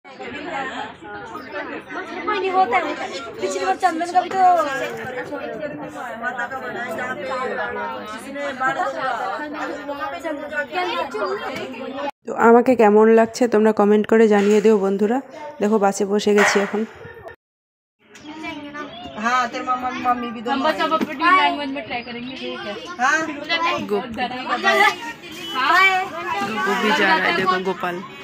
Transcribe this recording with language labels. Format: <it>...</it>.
<hi>नहीं होता है पिछली बार चंदन का भी तो</hi> <bn>তো আমাকে কেমন লাগছে তোমরা কমেন্ট করে জানিয়ে দিও বন্ধুরা দেখো বাসে বসে গেছি এখন</bn> <hi>हाँ तेरे मम्मा मम्मी भी हम बस अब अपनी लैंग्वेज में ट्राई करेंगे ठीक है हाँ गोपू भी जा रहा है देखो गोपाल</hi>